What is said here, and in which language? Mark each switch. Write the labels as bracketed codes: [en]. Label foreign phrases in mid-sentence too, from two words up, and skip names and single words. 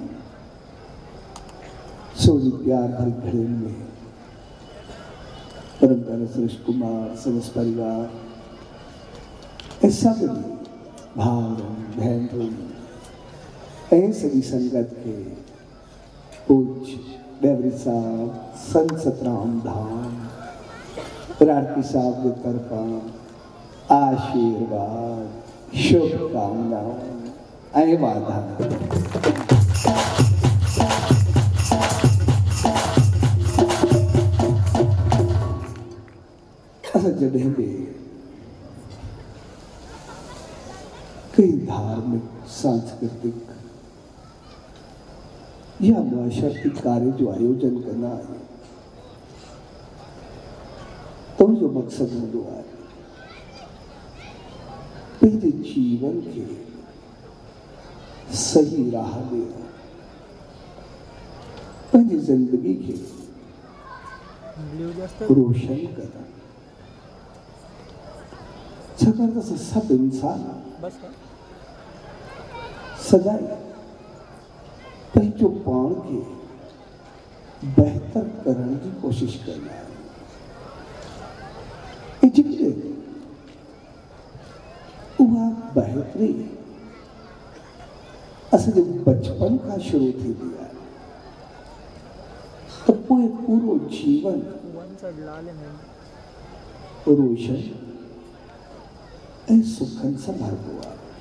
[hi] सोनी प्यार भरी घड़ी में परम प्यारे सुरेश कुमार समस्त परिवार ऐसा भी भाव बहन सभी संगत के पूज्य डेवरी साहब संत सतराम धाम रारती साहब की तरफा आशीर्वाद शुभकामनाएं वादा [sd] जॾहिं बि कई धार्मिक सांस्कृतिक या माशर्ती कार्य जो आयोजन करना है तो जो मकसद हूंदो आहे पंहिंजे जीवन के सही राह में पंहिंजी जिंदगी के रोशन करणु। छाकाणि त सभु इंसान सदाई पंहिंजो पाण खे बेहतर करण की कोशिश कंदा आहिनि। उहा बहितरी असांजे बचपन खां शुरू थींदी आहे त पोइ पूरो जीवन रोशन ऐं सुखनि सां भरबो आहे।